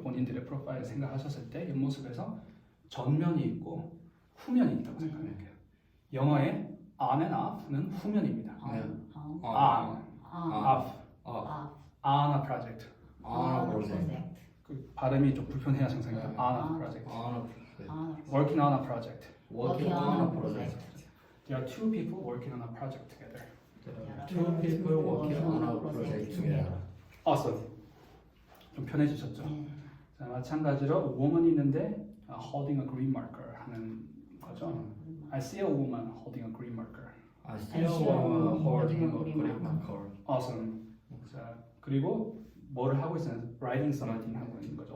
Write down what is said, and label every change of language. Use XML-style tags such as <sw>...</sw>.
<ko>본인들의 프로파일 생각하셨을 때 옆모습에서 전면이 있고 후면이 있다고 생각할게요. 영어의</ko> <en>on and off</en> <ko>는 후면입니다. 네.</ko> <en>on, off, on a project. On a project. 그 발음이 좀 불편해야 상상해요. on a project. On a project. Working on a project. Working on a project. There are two people working on a project together. Two people working on a project together. Awesome.</en> <ko>좀 편해지셨죠? 자, 마찬가지로 woman이 있는데</ko> <en>holding a green marker</en> <ko>하는 거죠.</ko> <en>I see a woman holding a green marker. I see a woman holding a green marker. Awesome.</en> <ko>자, 그리고 뭐를 하고 있어요?</ko> <en>Writing something</en> <ko>하고 있는 거죠.</ko>